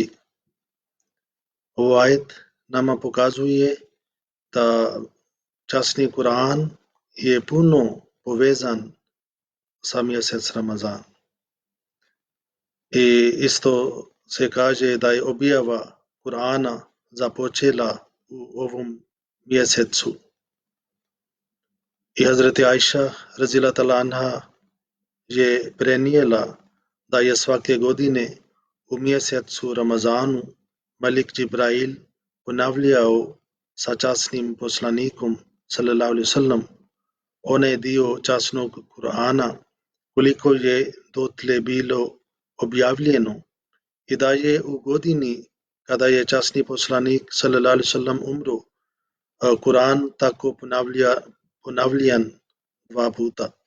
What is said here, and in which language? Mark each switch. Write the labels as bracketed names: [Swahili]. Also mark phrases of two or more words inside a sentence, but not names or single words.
[Bosnian] Ovo ajet nama pokazuje da časni Kur'an je puno povezan sa mjesec Ramazan. I isto se kaže da je objava Kur'ana započela u ovom mjesecu. I Hazreti Aisha [Arabic] رضي الله عنها [Bosnian] je prenijela da je svake godine u mjesecu Ramazanu Malik Džibrail ponavljao sa časnim poslanikom [Arabic] صلى الله عليه وسلم [Bosnian] onaj dio časnog Kur'ana koliko je dotle bilo objavljeno i da je u godini kada je časni poslanik [Arabic] صلى الله عليه وسلم [Bosnian] umro Kur'an tako ponavljan 2 puta.